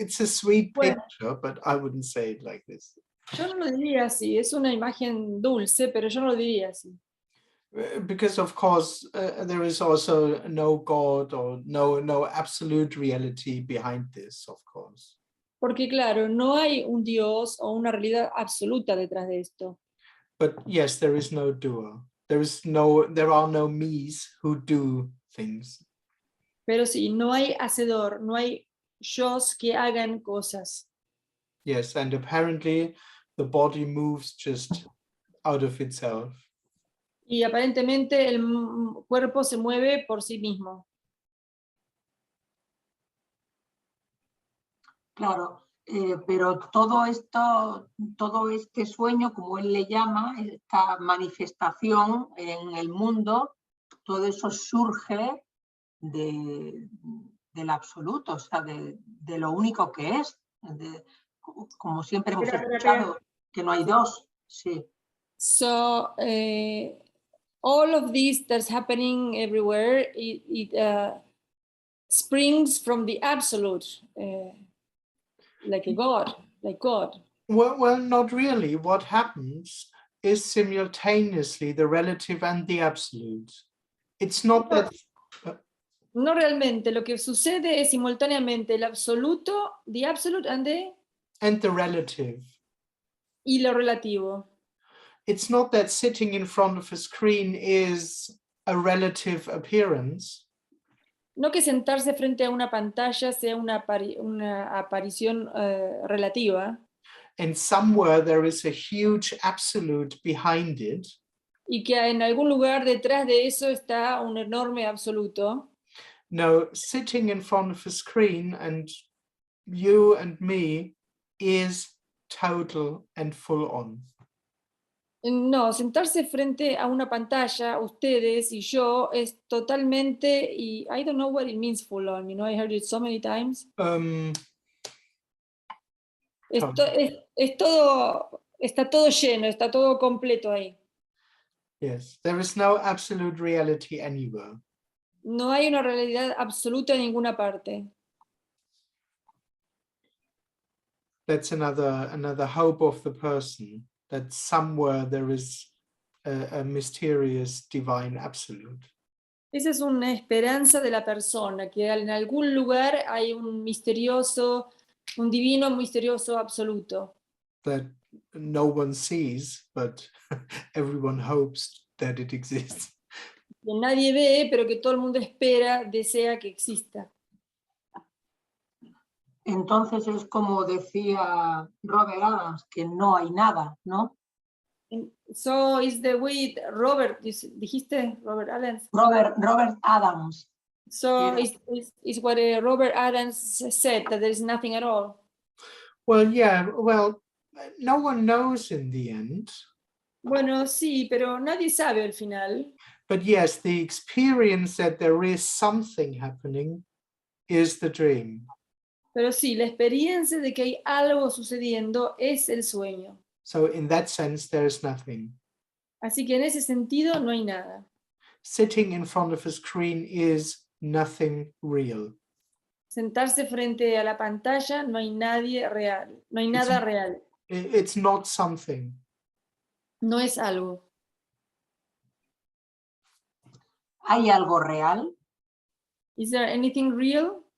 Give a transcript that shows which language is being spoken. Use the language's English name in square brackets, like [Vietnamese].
[English] It's a sweet picture, but I wouldn't say it like this. [Spanish] Yo no lo diría así, es una imagen dulce, pero yo no lo diría así. [English] Because of course there is also no God or no absolute reality behind this, of course. [Spanish] Porque claro, no hay un Dios o una realidad absoluta detrás de esto. [English] But yes, there is no doer. There are no me's who do things. [Spanish] Pero sí, no hay hacedor, no hay yos que hagan cosas. [English] Yes, and apparently the body moves just out of itself. [Spanish] Y aparentemente el cuerpo se mueve por sí mismo. Claro, pero todo este sueño, como él le llama, esta manifestación en el mundo, todo eso surge del absoluto, o sea, de lo único que es. Como siempre hemos escuchado, que no hay dos. Sí. [English] So all of this that's happening everywhere, it springs from the absolute, like God. Well, not really. What happens is simultaneously the relative and the absolute. It's not that. [Spanish] No realmente, lo que sucede es simultáneamente el absoluto, [English] the absolute and the relative. [Spanish] Y lo relativo. [English] It's not that sitting in front of a screen is a relative appearance. [Spanish] No que sentarse frente a una pantalla sea una aparición relativa. [English] And somewhere there is a huge absolute behind it. [Spanish] Y que en algún lugar detrás de eso está un enorme absoluto. [English] No, sitting in front of a screen and you and me is total and full on. [Spanish] No, sentarse frente a una pantalla, ustedes y yo, es totalmente, y [English] I don't know what it means full on, you know, I heard it so many times. [Spanish] Es todo, está todo lleno, está todo completo ahí. [English] Yes, there is no absolute reality anywhere. [Spanish] No hay una realidad absoluta en ninguna parte. [English] That's another hope of the person, that somewhere there is a mysterious divine absolute. [Spanish] Esa es una esperanza de la persona, que en algún lugar hay un misterioso, un divino misterioso absoluto, [English] that no one sees, but everyone hopes that it exists. [Spanish] que nadie ve, pero que todo el mundo espera, desea que exista. Entonces es como decía Robert Adams, que no hay nada, ¿no? [English] So is the way Robert, [Spanish] dijiste, [English] Robert Adams. Robert Adams. So Yeah. is what Robert Adams said, that there is nothing at all. Well, yeah, well, no one knows in the end. [Spanish] Bueno, sí, pero nadie sabe al final. [English] But yes, the experience that there is something happening is the dream. [Spanish] Pero sí, la experiencia de que hay algo sucediendo es el sueño. [English] So in that sense, there is nothing. [Spanish] Así que en ese sentido no hay nada. [English] Sitting in front of a screen is nothing real. [Spanish] Sentarse frente a la pantalla no hay nadie real, no hay nada real, [English] It's not something. [Spanish] no es algo. ¿Hay algo real? [English] Is there anything real?